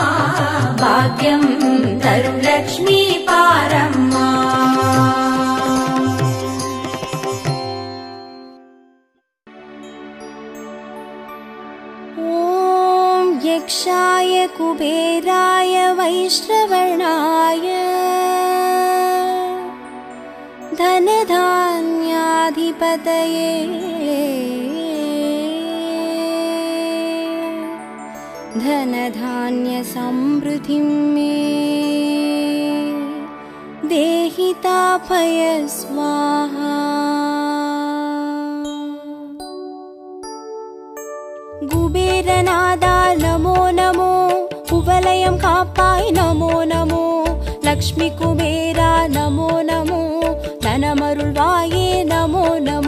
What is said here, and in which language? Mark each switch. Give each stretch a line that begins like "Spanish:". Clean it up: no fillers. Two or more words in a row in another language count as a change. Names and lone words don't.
Tamil: பாக்யம் தரும் லக்ஷ்மி பாரம்மா
Sanskrit: ओम् यक्षाय कुबेराय वैष्णवर्णाय धनधान्याधिपतये धनधान्यसमृद्धिं मे देहि तापय स्वाहा
Tamil: குபேரநாதா
Sanskrit: नमो नमो
Tamil: குவலயம் காப்பாய்
Sanskrit: नमो नमो
Tamil: லக்ஷ்மி குபேரா
Sanskrit: नमो नमो
Tamil: தனமருள்வாயே
Sanskrit: नमो नमो